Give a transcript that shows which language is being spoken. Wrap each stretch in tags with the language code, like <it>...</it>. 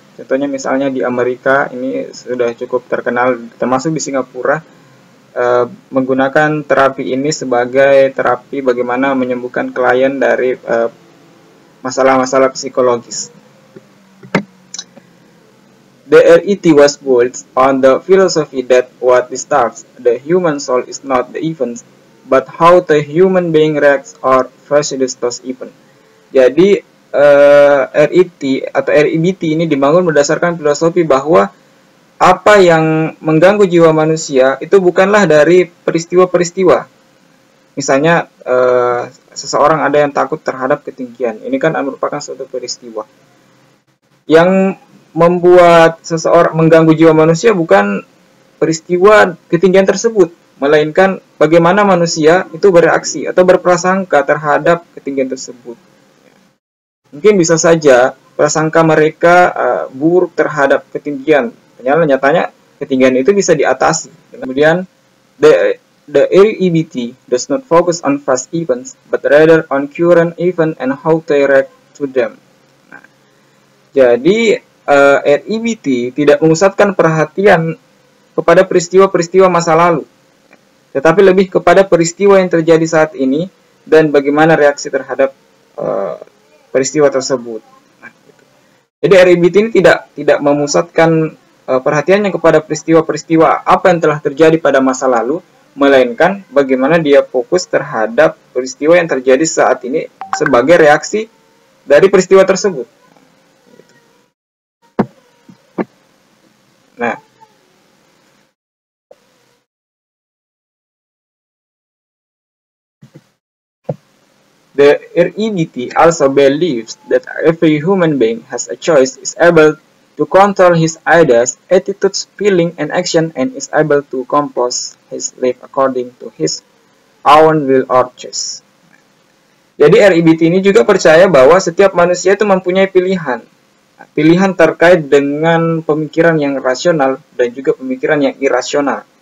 <id>Contohnya misalnya di Amerika ini sudah cukup terkenal, termasuk di Singapura, menggunakan terapi ini sebagai terapi bagaimana menyembuhkan klien dari masalah-masalah psikologis.</id> <en>The RET was built on the philosophy that what disturbs the human soul is not the events, but how the human being reacts or proceeds those events.</en> <id>Jadi RET atau REBT ini dibangun berdasarkan filosofi bahwa apa yang mengganggu jiwa manusia itu bukanlah dari peristiwa-peristiwa. Misalnya seseorang ada yang takut terhadap ketinggian. Ini kan merupakan suatu peristiwa. Yang membuat seseorang mengganggu jiwa manusia bukan peristiwa ketinggian tersebut, melainkan bagaimana manusia itu bereaksi atau berprasangka terhadap ketinggian tersebut. Mungkin bisa saja prasangka mereka buruk terhadap ketinggian. Nyatanya ketinggian itu bisa diatasi. Kemudian</id> <en>the REBT does not focus on past events, but rather on current event and how they react to them.</en> <id>Nah, jadi REBT tidak memusatkan perhatian kepada peristiwa-peristiwa masa lalu, tetapi lebih kepada peristiwa yang terjadi saat ini dan bagaimana reaksi terhadap peristiwa tersebut. Nah, gitu. Jadi REBT ini tidak memusatkan perhatiannya kepada peristiwa-peristiwa apa yang telah terjadi pada masa lalu, melainkan bagaimana dia fokus terhadap peristiwa yang terjadi saat ini sebagai reaksi dari peristiwa tersebut.</id> <en>Nah, the REBT also believes that every human being has a choice, is able to control his ideas, attitudes, feeling, and action, and is able to compose his life according to his own will or choice.</en> <id>Jadi REBT ini juga percaya bahwa setiap manusia itu mempunyai pilihan. Pilihan terkait dengan pemikiran yang rasional dan juga pemikiran yang irasional.</id>